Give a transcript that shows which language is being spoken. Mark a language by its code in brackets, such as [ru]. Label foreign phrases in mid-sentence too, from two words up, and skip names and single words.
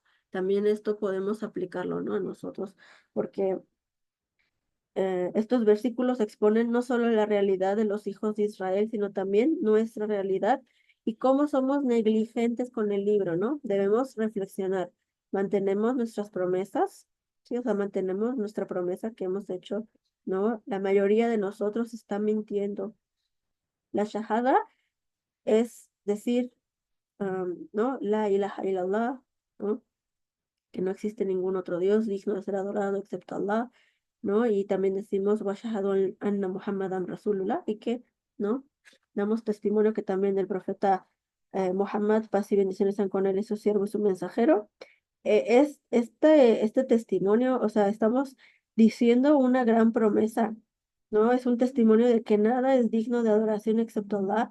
[es] También esto podemos aplicarlo, ¿no? A nosotros, porque estos versículos exponen no solo la realidad de los hijos de Israel, sino también nuestra realidad y cómo somos negligentes con el libro, ¿no? Debemos reflexionar. ¿Mantenemos nuestras promesas? Sí, o sea, mantenemos nuestra promesa que hemos hecho, ¿no? La mayoría de nosotros está mintiendo. La shahada es decir, ¿no? [ar] لا إله إلا الله, [es] ¿no? Que no existe ningún otro Dios digno de ser adorado excepto Allah, ¿no? Y también decimos, [ar] وأشهد أن محمدا رسول الله, [es] y que, ¿no? Damos testimonio que también el profeta Muhammad, paz y bendiciones sean con él y su siervo y su mensajero. Es este testimonio, o sea, estamos diciendo una gran promesa, ¿no? Es un testimonio de que nada es digno de adoración excepto Allah.